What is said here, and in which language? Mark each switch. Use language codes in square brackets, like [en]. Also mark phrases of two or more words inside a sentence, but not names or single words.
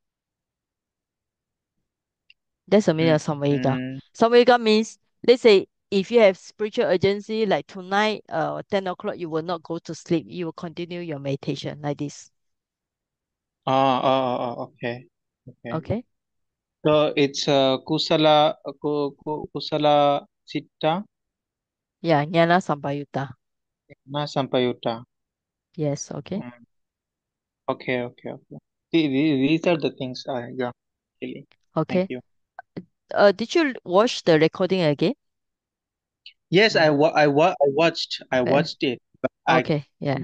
[en] That's the meaning of samvega. Mm, Samvega means, let's say if you have spiritual urgency, like tonight, 10 o'clock, you will not go to sleep. You will continue your meditation like this. okay, okay. Okay? So it's kusala citta [pi] Yeah, jnana sampayutta. na sampayutta. [en] Yes, okay. Mm, okay, okay, okay. These are the things. Yeah, really. Thank Okay. you. Did you watch the recording again? Yes, Mm. I Uh, watched it, but I okay, yeah.